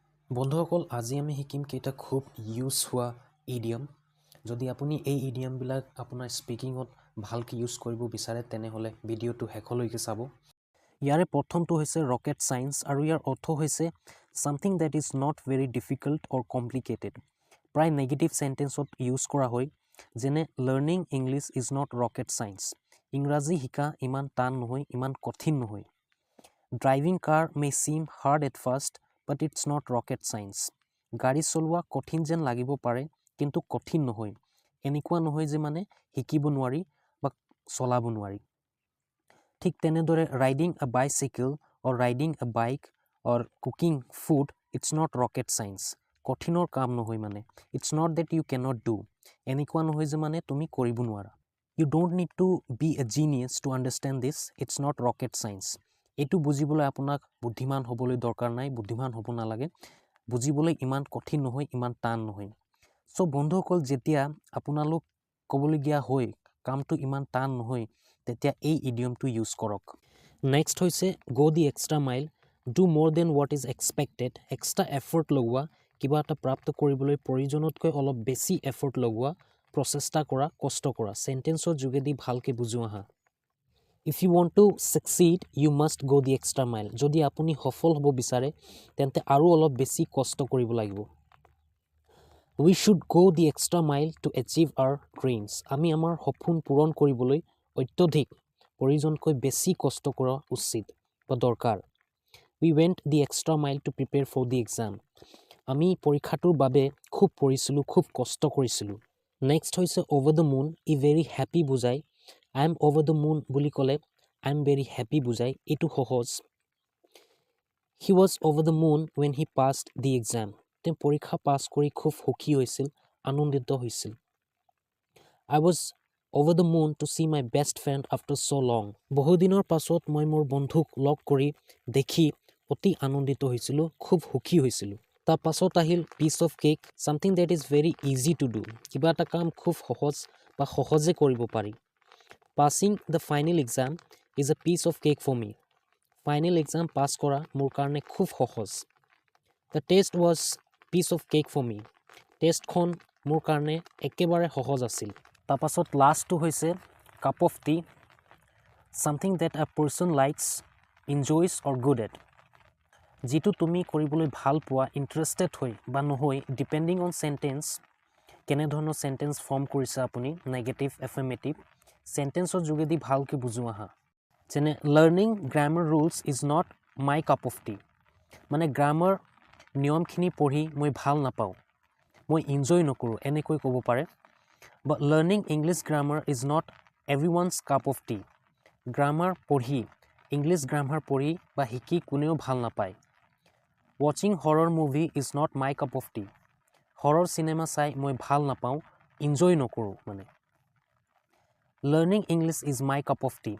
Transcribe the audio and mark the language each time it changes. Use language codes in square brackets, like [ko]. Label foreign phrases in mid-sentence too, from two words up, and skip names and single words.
[as] বন্ধুসকল আজি আমি শিকিম কেইটা খুব ইউজ হোৱা ইডিয়ম যদি আপুনি এই ইডিয়মবিলাক আপোনাৰ স্পিকিঙত ভালকৈ ইউজ কৰিব বিচাৰে তেনেহ'লে ভিডিঅ'টো শেষলৈকে চাব ইয়াৰে প্ৰথমটো হৈছে [en] rocket science [as] আৰু ইয়াৰ অৰ্থ হৈছে [en] something that is not very difficult or complicated [as] প্ৰায় [en] negative sentenceত [as] ইউজ কৰা হয় যেনে [en] learning English is not rocket science [as] ইংৰাজী শিকা ইমান টান নহয় ইমান কঠিন নহয় [en] driving car may seem hard at first but it's not rocket science. [as] গাড়ী চলোৱা কঠিন যেন লাগিব পাৰে কিন্তু কঠিন নহয় এনেকুৱা নহয় যে মানে শিকিব নোৱাৰি বা চলাব নোৱাৰি ঠিক তেনেদৰে [en] riding a bicycle or riding a bike or cooking food it's not rocket science [as] কঠিনৰ কাম নহয় মানে [en] it's not that you cannot do [as] এনেকুৱা নহয় যে মানে তুমি কৰিব নোৱাৰা [en] you don't need to be a genius to understand this it's not rocket science [as] এইটো বুজিবলৈ আপোনাক বুদ্ধিমান হ'বলৈ দৰকাৰ নাই বুদ্ধিমান হ'ব নালাগে বুজিবলৈ ইমান কঠিন নহয় ইমান টান নহয় সো বন্ধুসকল যেতিয়া আপোনালোক ক'বলগীয়া হয় কামটো ইমান টান নহয় তেতিয়া এই ইডিয়মটো ইউজ কৰক নেক্সট হৈছে [en] go the extra mile do more than what is expected extra effort [as] লগোৱা কিবা এটা প্ৰাপ্ত কৰিবলৈ প্ৰয়োজনতকৈ অলপ বেছি এফৰ্ট লগোৱা প্ৰচেষ্টা কৰা কষ্ট কৰা সেন্টেন্সৰ যোগেদি ভালকৈ বুজোৱা হা [en] If you want to succeed, you must go the extra mile. [as] যদি আপুনি সফল হ'ব বিচাৰে তেন্তে আৰু অলপ বেছি কষ্ট কৰিব লাগিব [en] We should go the extra mile to achieve our dreams. [as] আমি আমাৰ সপোন পূৰণ কৰিবলৈ অত্যধিক প্ৰয়োজনকৈ বেছি কষ্ট কৰা উচিত বা দৰকাৰ [en] We went the extra mile to prepare for the exam. [as] আমি পৰীক্ষাটোৰ বাবে খুব পঢ়িছিলোঁ খুব কষ্ট কৰিছিলোঁ নেক্সট হৈছে [en] over the moon [as] ই [en] very happy [as] বুজায় [en] I am over the moon [as] বুলি ক'লে [en] I am very happy [as] বুজায় এইটো সহজ [en] He was over the moon when he passed the exam [as] তেওঁ পৰীক্ষা পাছ কৰি খুব সুখী হৈছিল আনন্দিত হৈছিল [en] I was over the moon to see my best friend after so long [as] বহু দিনৰ পাছত মই মোৰ বন্ধুক লগ কৰি দেখি অতি আনন্দিত হৈছিলোঁ খুব সুখী হৈছিলোঁ তাৰ পাছত আহিল [en] piece of cake something that is very easy to do [as] কিবা এটা কাম খুব সহজ বা সহজে কৰিব পাৰি [en] Passing the final exam is a piece of cake for me. Final exam pass [as] কৰা মোৰ কাৰণে খুব সহজ [en] The test was piece of cake for me. [as] টেষ্টখন মোৰ কাৰণে একেবাৰে সহজ আছিল তাৰপাছত লাষ্টটো হৈছে [en] cup of tea something that a person likes enjoys or good at [as] যিটো তুমি কৰিবলৈ ভাল পোৱা ইণ্টাৰেষ্টেড হৈ বা নহয় [en] depending on sentence [as] কেনেধৰণৰ [en] sentence form [as] কৰিছে আপুনি [en] negative affirmative sentenceৰ [as] যোগেদি ভালকৈ বুজোৱা হা যেনে [en] learning grammar rules is not my cup of tea [as] মানে গ্ৰামাৰ নিয়মখিনি পঢ়ি মই ভাল নাপাওঁ মই এনজয় নকৰোঁ এনেকৈ ক'ব পাৰে বা [en] learning English grammar is not everyone's cup of tea [as] গ্ৰামাৰ পঢ়ি [en] English grammar [as] পঢ়ি বা শিকি কোনেও ভাল নাপায় [en] watching horror movie is not my cup of tea [as] হৰৰ চিনেমা চাই মই ভাল নাপাওঁ এনজয় নকৰোঁ মানে [en] Learning English is my cup of tea.